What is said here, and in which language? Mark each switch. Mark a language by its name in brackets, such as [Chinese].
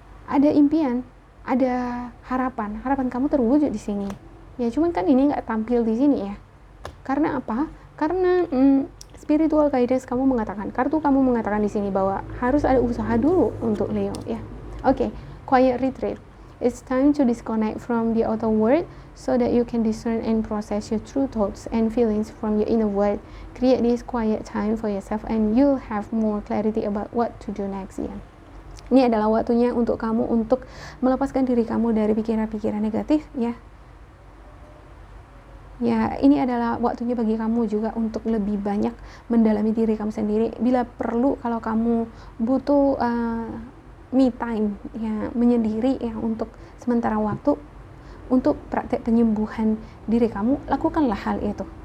[Indonesian] Ada impian, ada harapan. Harapan kamu terwujud di sini. Ya, cuman kan ini nggak tampil di sini ya. Karena apa? Karena spiritual guidance kamu mengatakan, kartu kamu mengatakan di sini bahwa harus ada usaha dulu untuk Leo ya. [English] Okay, quiet retreat. It's time to disconnect from the outer world so that you can discern and process your true thoughts and feelings from your inner world. Create this quiet time for yourself and you'll have more clarity about what to do next. [Indonesian] Ini adalah waktunya untuk kamu untuk melepaskan diri kamu dari pikiran-pikiran negatif, ya. Ya, ini adalah waktunya bagi kamu juga untuk lebih banyak mendalami diri kamu sendiri. Bila perlu, kalau kamu butuh me time, ya, menyendiri, ya, untuk sementara waktu, untuk praktek penyembuhan diri kamu, lakukanlah hal itu.